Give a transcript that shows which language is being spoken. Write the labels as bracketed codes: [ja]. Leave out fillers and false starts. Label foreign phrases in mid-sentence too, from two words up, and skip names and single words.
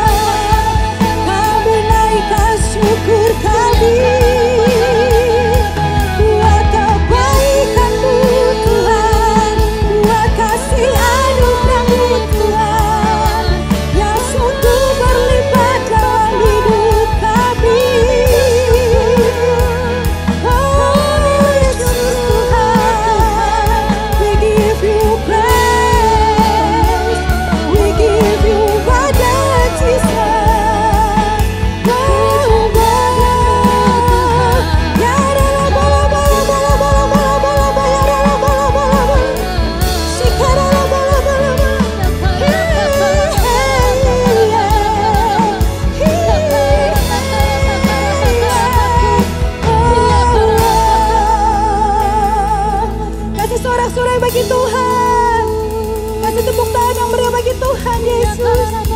[id] Kami naikkan syukur kami buat kebaikan-Mu Tuhan, buat kasih anugerah-Mu Tuhan yang sungguh berlipat dalam hidup kami. Oh Yesus Tuhan, [en] we give you praise, we give you honor Jesus. Oh God, ya dalam bala-bala-bala-bala-bala-bala-bala, ya dalam bala-bala-bala, sikara bala-bala-bala. [id] Kasih sorak-sorai bagi Tuhan. Kasih tepuk tangan yang meriah bagi Tuhan Yesus.